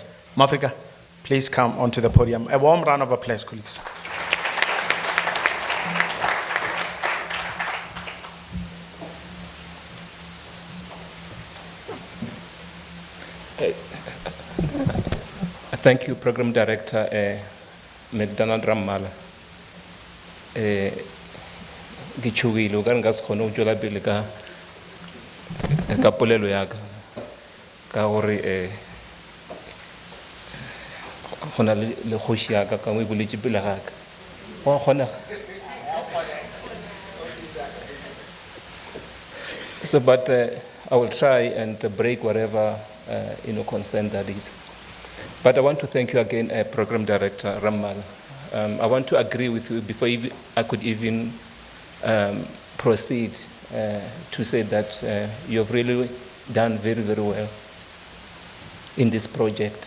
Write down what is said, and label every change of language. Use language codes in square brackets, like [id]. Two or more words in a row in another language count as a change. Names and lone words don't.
[en] Moafrika, please come onto the podium. A warm round of applause, colleagues. Thank you, Program Director McDonald Rammala. [nso] Gichugile o ka nka se kgone go tšwela pele ka polelo ya ka gore go na le kgoši ya ka mo e boletše pele ga ka go a kgonega. [en] So but I will try and break whatever concern that is. But I want to thank you again, Program Director Rammala. I want to agree with you before I could even proceed to say that you have really done very, very well in this project.